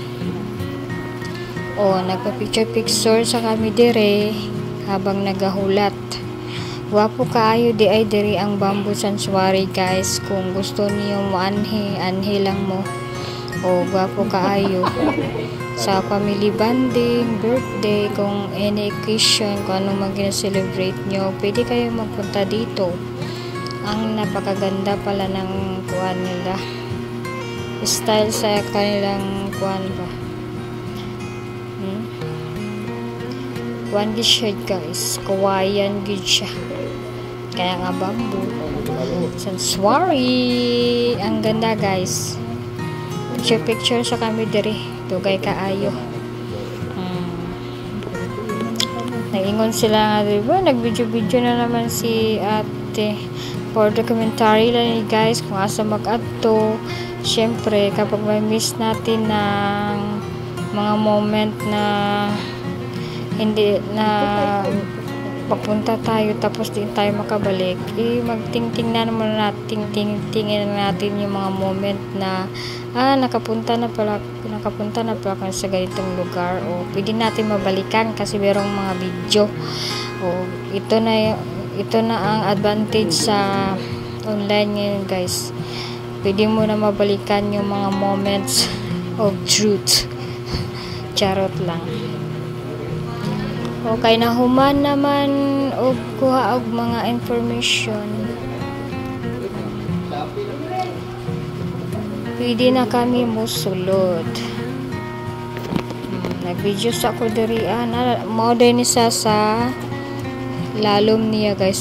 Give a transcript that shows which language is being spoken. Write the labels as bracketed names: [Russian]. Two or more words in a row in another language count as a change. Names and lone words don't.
[Cebuano] Nagpa-picture sa kami dire habang nagahulat. Wapo kaayo di ay diri ang Bamboo Sanctuary guys. Kung gusto niyo mo anhi lang mo. Wapo kaayo sa [English] family bonding, [Cebuano] birthday, kung [English] any occasion, [Filipino] kung anong mag-celebrate nyo, pwede kayo magpunta dito. Ang napakaganda pala ng kuwan nila, style sa kanilang kuwan ba. [Cebuano] Kuwan gid siya guys, kawayan gid siya. [Filipino] Kaya nga Bamboo Sanctuary, ang ganda guys. [Cebuano] Picture sa kami diri, dugay kaayo. Nag-ingon sila nga diba, nag-video na naman si ate [English] for documentary [Cebuano] lang guys kung asa mag-adto. [Filipino] Syempre kapag may miss natin ng mga moment na hindi na papunta tayo tapos di tayo makabalik, magtingnan naman natin, tingin natin yung mga moment na nakapunta na pala ako sa ganitong lugar, o pwede natin mabalikan kasi merong mga video. Ito na ang advantage sa online ngayon guys, pwede mo na mabalikan yung mga [English] moments of truth. [Filipino] Charot lang. [Cebuano] Okay, nahuman naman og kuha og mga information. Pwede na kami musulod. Nag-video sa ako diri mo din isa sa lalom niya guys.